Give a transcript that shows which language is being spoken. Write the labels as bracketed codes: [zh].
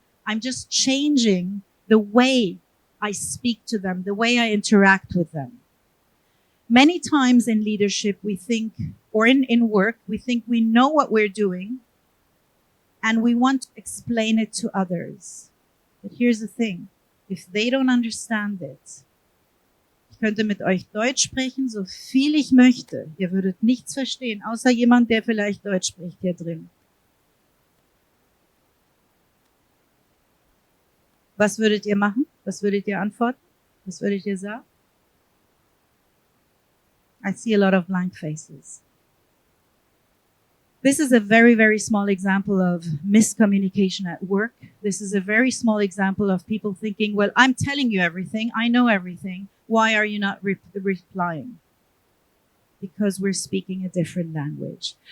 [en] I'm just changing the way I speak to them, the way I interact with them. Many times in leadership, we think, or in work, we think we know what we're doing and we want to explain it to others. But here's the thing. If they don't understand it, [de] ich könnte mit euch Deutsch sprechen, so viel ich möchte. Ihr würdet nichts verstehen, außer jemand, der vielleicht Deutsch spricht hier drin. Was würdet ihr machen? Was würdet ihr antworten? Was würdet ihr sagen? [en] I see a lot of blank faces. This is a very, very small example of miscommunication at work. This is a very small example of people thinking, well, I'm telling you everything. I know everything. Why are you not replying? Because we're speaking a different language.